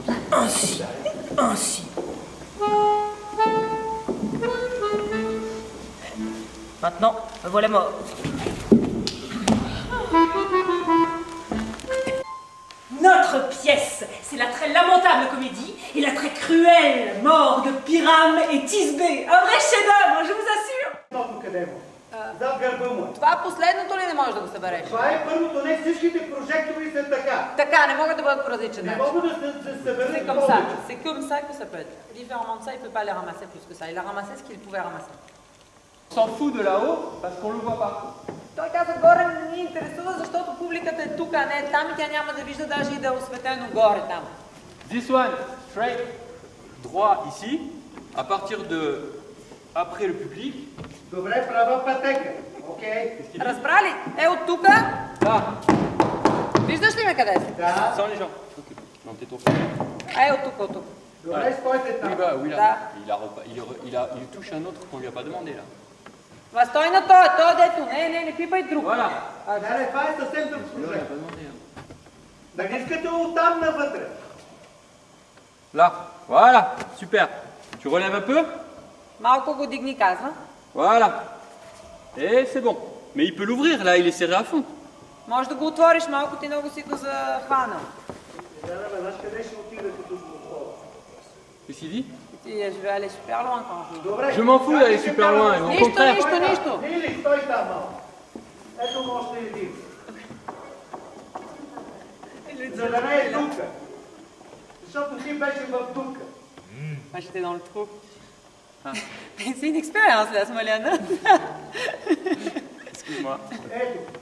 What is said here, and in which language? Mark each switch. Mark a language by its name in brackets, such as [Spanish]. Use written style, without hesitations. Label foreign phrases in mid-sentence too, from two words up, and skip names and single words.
[French] Maintenant, me voilà mort. Notre pièce, c'est la très lamentable comédie et la très cruelle mort de Pyram et Thisbé. Un vrai chef-d'œuvre, je vous assure. [Bulgarian] Това последното ли не можеш да го събереш? Това е първото, не всичките прожектори са така. Така, не могат да бъдат по различен Не начин. могат да се съберат [French] C'est comme ça, [Bulgarian] повече. [French] c'est comme ça que ça peut être. Différemment de ça, il ne peut pas les ramasser plus que ça. Il a ramassé ce qu'il pouvait ramasser. On s'en fout de là-haut parce qu'on le voit pas. [Bulgarian] Той каза, горе не ни интересува, защото публиката е тук, а не е там и тя няма да вижда даже и да е осветено горе там. [English] This one, straight, [French] droit ici, à partir de après le public, [Bulgarian] Добре, права пътека. Окей. Разбрали? Е, от тук. [French] Là. [Bulgarian] Виждаш ли ме къде си? Да. [French] Sans les gens. Ok. Non, t'es trop. [Bulgarian] Е, от тук, от тук. Добре, стойте там. [French] Oui, bah, oui, là. [Bulgarian] Da. [French] Il touche un autre qu'on lui a pas demandé, là. [Bulgarian] Ма стой на той дето. Не пипай друг. [French] Voilà. [Bulgarian] Не, това е съвсем друг [French] Il [Bulgarian] случай. [French] a pas demandé, hein. [Bulgarian] Да не искате оттам навътре. [French] Là. Voilà. Super. Tu relèves un peu. [Bulgarian] Малко го дигни, казва. [French] Voilà. Et c'est bon. Mais il peut l'ouvrir, là, il est serré à fond. [Bulgarian] Може да го отвориш, малко ти много си го захванал. Знаеш къде ще отида като злохода? [French] Qu'est-ce qu'il dit? Je vais aller super loin quand je... [Bulgarian] Добре. [French] Je m'en fous d'aller super loin. Au [Bulgarian] Нищо, [French] contraire. [Bulgarian] нищо. Лили, стой там малко. Ето му още един. За да не е тука. Защото ти беше в тука. [French] Moi j'étais dans le trou. C'est une expérience là, Smoliana. Excuse-moi. [Bulgarian] Ето.